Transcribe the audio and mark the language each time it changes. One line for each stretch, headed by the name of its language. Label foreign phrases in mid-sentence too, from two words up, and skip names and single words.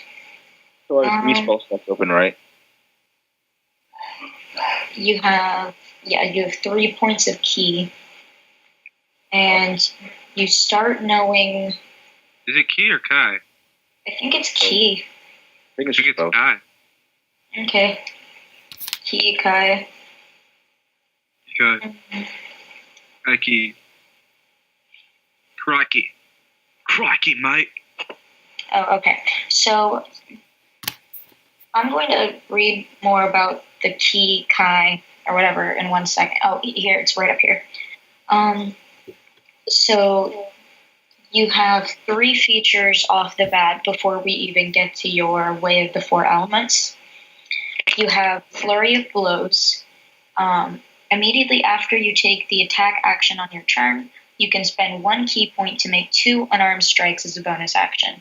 English: So I have 3 spell slots open, right? You have 3 points of ki, and you start knowing. Is it Ki or Kai? I think it's ki. I think it's I think just both. it's Kai. Okay. Ki kai. Kai. Ki. Crikey, mate. Oh, okay. So I'm going to read more about the ki kai or whatever in 1 second. Oh, here, it's right up here. So you have 3 features off the bat before we even get to your Way of the 4 Elements. You have Flurry of Blows. Immediately after you take the attack action on your turn, you can spend 1 ki point to make 2 unarmed strikes as a bonus action.